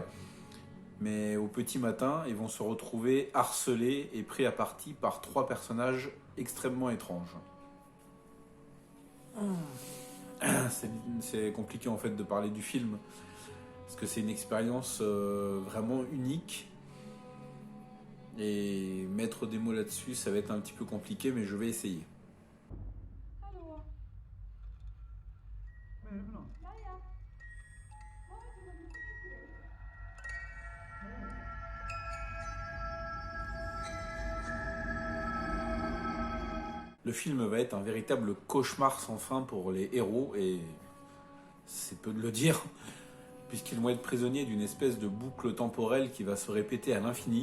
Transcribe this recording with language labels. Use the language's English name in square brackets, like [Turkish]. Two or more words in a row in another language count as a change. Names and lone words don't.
[French] Mais au petit matin, ils vont se retrouver harcelés et pris à partie par trois personnages extrêmement étranges. C'est compliqué en fait de parler du film parce que c'est une expérience vraiment unique et mettre des mots là-dessus ça va être un petit peu compliqué, mais je vais essayer. [Swedish] Hallå? Vad är det för något? Ja, ja. Vad är det med musik? [French] Le film va être un véritable cauchemar sans fin pour les héros, et c'est peu de le dire, puisqu'ils vont être prisonniers d'une espèce de boucle temporelle qui va se répéter à l'infini.